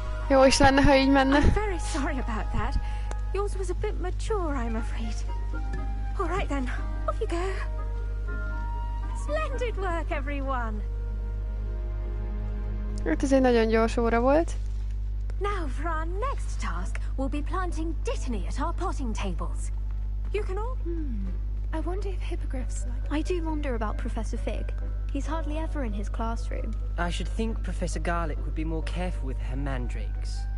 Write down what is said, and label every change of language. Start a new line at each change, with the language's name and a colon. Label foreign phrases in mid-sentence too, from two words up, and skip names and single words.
Hungarian: Jó is lenne, ha így menne.
English: I'm very sorry about that. Yours was a bit mature, I'm afraid. All right then, off you go. Splendid work, everyone.
Hungarian: Ez egy nagyon gyors óra volt.
English: Now for our next task, we'll be planting dittany at our potting tables. You can all... I wonder if hippogriffs like... I do wonder about Professor Fig. He's hardly ever in his classroom. I should think Professor Garlick would be more careful with her mandrakes.